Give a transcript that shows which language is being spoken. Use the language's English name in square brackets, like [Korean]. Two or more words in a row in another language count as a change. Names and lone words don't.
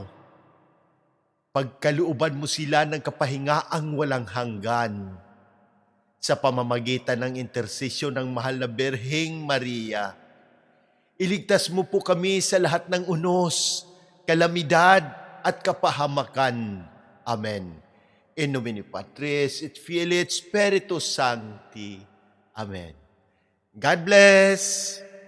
[Filipino] Pagkalooban mo sila ng kapahingaang walang hanggan sa pamamagitan ng intersesyon ng mahal na Birheng Maria. Iligtas mo po kami sa lahat ng unos, kalamidad at kapahamakan. Amen. [Latin] In nomine Patris et Filii et Spiritus Sancti. [English] Amen. God bless!